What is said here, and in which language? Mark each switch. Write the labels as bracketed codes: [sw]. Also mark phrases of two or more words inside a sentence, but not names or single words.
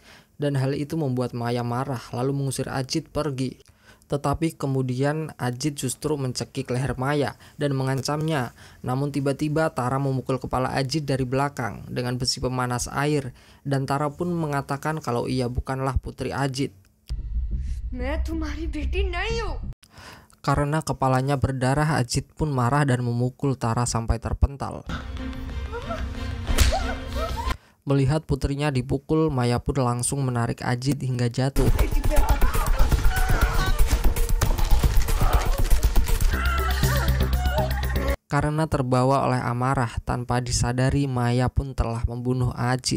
[id] Dan hal itu membuat Maya marah lalu mengusir Ajit pergi. Tetapi kemudian Ajit justru mencekik leher Maya dan mengancamnya. Namun tiba-tiba Tara memukul kepala Ajit dari belakang dengan besi pemanas air, dan Tara pun mengatakan kalau ia bukanlah putri Ajit. [hi] मैं तुम्हारी बेटी नहीं हूँ. [id] Karena kepalanya berdarah, Ajit pun marah dan memukul Tara sampai terpental. Melihat putrinya dipukul, Maya pun langsung menarik Ajit hingga jatuh. Karena terbawa oleh amarah, tanpa disadari Maya pun telah membunuh Ajit.